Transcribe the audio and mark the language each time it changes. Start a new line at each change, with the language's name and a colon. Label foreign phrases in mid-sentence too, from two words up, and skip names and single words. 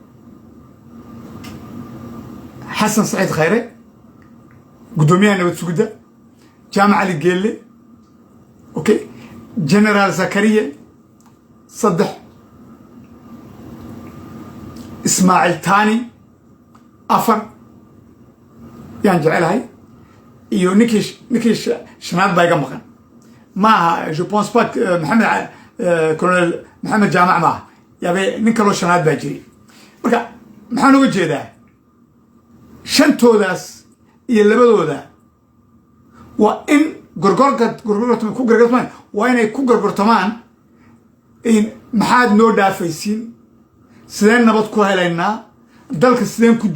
Somali: xasan saciid khayre guddoomiyaha nabad sugidda jaamac cali geelle okay generaal zakariya saddex ismaaciil tani afar yaan jecelahay iyo ninkii shanaad baa iga maqan maaha
French: je pense pas
Somali: maxamed colonel maxamed jaamac maaha yaabe nin kaloo shanaad baa jiray marka maxaan uga jeedaa shantoodaas iyo labadooda waa in ku gargartamaan waa inay ku gargartamaan in maxaad noo dhaafaysiin sideen nabad ku helaynaa dalka sideen ku